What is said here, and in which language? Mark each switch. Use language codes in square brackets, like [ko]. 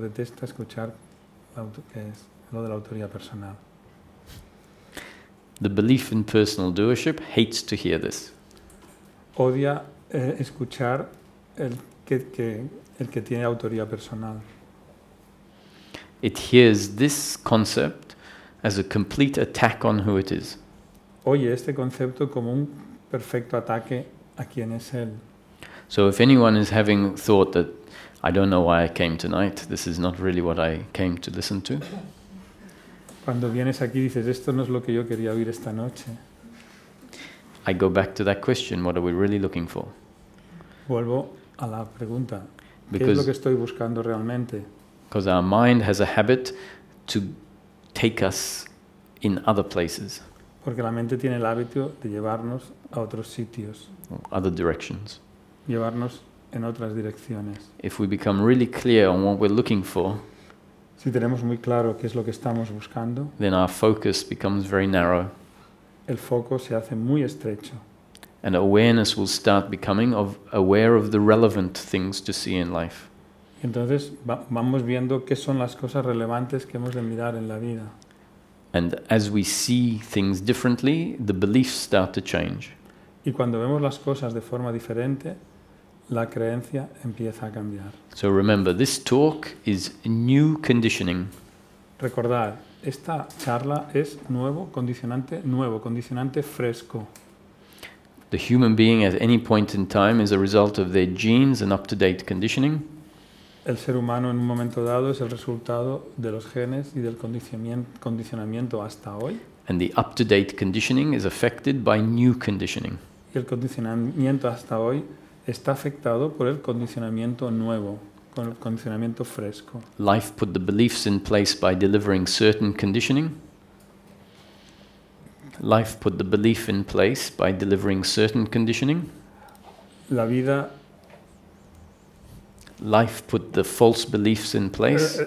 [es] detesta escuchar que es lo de la autoría personal. [en] The belief in personal doership hates to hear this. [es] Odia escuchar el que tiene autoría personal. [en] It hears this concept as a complete attack on who it is. [es] Oye este concepto como un perfecto ataque a quien es él. [en] So if anyone is having thought that, I don't know why I came tonight, this is not really what I came to listen to, [es] Cuando vienes aquí dices, esto no es lo que yo quería oír esta noche. [en] I go back to that question, what are we really looking for? [es] Vuelvo a la pregunta, ¿qué es [en] Because- [es] lo que estoy buscando realmente? [en] Because our mind has a habit to take us in other places, [es] Porque la mente tiene el hábito de llevarnos a otros sitios, [en] or other directions. [es] llevarnos en otras direcciones. [en] If we become really clear on what we're looking for, [es] Si tenemos muy claro qué es lo que estamos buscando, [en] then our focus becomes very narrow. [es] el foco se hace muy estrecho. [en] And awareness will start becoming aware of the relevant things to see in life. [es] Y entonces vamos viendo qué son las cosas relevantes que hemos de mirar en la vida. [en] And as we see things differently, the beliefs start to change. [es] Y cuando vemos las cosas de forma diferente, la creencia empieza a cambiar. [en] So remember, this talk is new conditioning. [es] Recordad, esta charla es nuevo, condicionante fresco. [en] The human being at any point in time is a result of their genes and up-to-date conditioning. [es] El ser humano en un momento dado es el resultado de los genes y del condicionamiento hasta hoy. [en] And the up-to-date conditioning is affected by new conditioning. [es] Y el condicionamiento hasta hoy está afectado por el condicionamiento nuevo, con el condicionamiento fresco. [en] Life put the beliefs in place by delivering certain conditioning. Life put the belief in place by delivering certain conditioning. Life put the false beliefs in place.